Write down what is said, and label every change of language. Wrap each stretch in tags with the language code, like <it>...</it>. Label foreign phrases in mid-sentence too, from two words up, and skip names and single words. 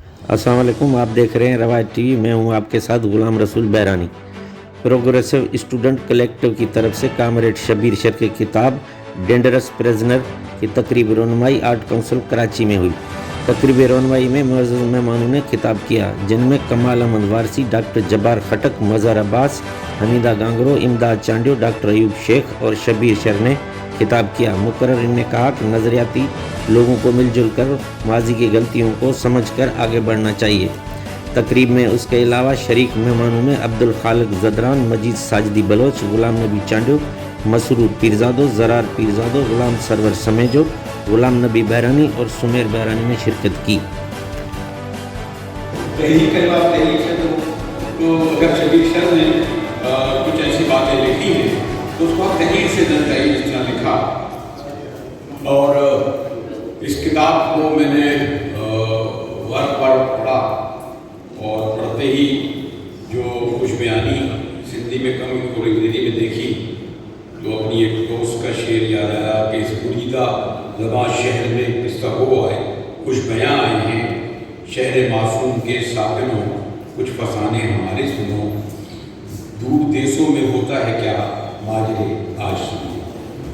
<ar>السلام علیکم,</ar> <ur>آپ دیکھ رہے ہیں روایت ٹی وی۔ میں ہوں آپ کے ساتھ غلام رسول بہرانی. پروگریسو اسٹوڈنٹ کلیکٹو کی طرف سے کامریڈ شبیر شر کی کتاب ڈینجرس پریزنر کی تقریب رونمائی آرٹ کونسل کراچی میں ہوئی. تقریب رونمائی میں معزز مہمانوں نے خطاب کیا، جن میں کمال احمد وارثی، ڈاکٹر جبار خٹک، مظہر عباس، حمیدہ گانگرو، امداد چانڈیو، ڈاکٹر ایوب شیخ اور شبیر شر نے خطاب کیا. مقرر نے کہا کہ نظریاتی لوگوں کو مل جل کر ماضی کی غلطیوں کو سمجھ کر آگے بڑھنا چاہیے. تقریب میں اس کے علاوہ شریک مہمانوں میں عبدالخالق زدران، مجید ساجدی بلوچ، غلام نبی چانڈیو، مسرور پیرزادو، ضرار پیرزادو، غلام سرور سمیجو، غلام نبی بہرانی اور سمیر بہرانی نے شرکت کی. تو اگر شبیر شر نے کچھ ایسی باتیں لکھی ہیں تو اس کو آپ تحریر سے درج کریے جس طرح لکھا. اور اس کتاب کو میں نے ورق پر پڑھا اور پڑھتے ہی جو کچھ بیانی سندھی میں کم تھوڑی انگریزی میں دیکھی تو اپنی ایک دوست کا شعر یاد آیا کہ اس بریدہ زباں شہر میں قصہ ہو آئے، کچھ بیاں آئے ہیں شہر معصوم کے ساکنوں، کچھ فسانے ہمارے سنو، دور دیسوں میں ہوتا ہے کیا ماجرے آج سنو.</ur>